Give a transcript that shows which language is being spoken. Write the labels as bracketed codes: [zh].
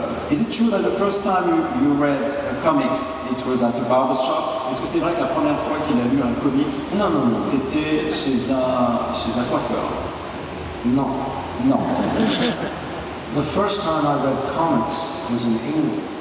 [en] Is it true that the first time you read comics, it was at a barber shop? [fr] Est-ce que c'est vrai que la première fois qu'il a lu un comics, Non. c'était chez un coiffeur? [en] No. [fr] Non. [en] The first time I read comics was in England.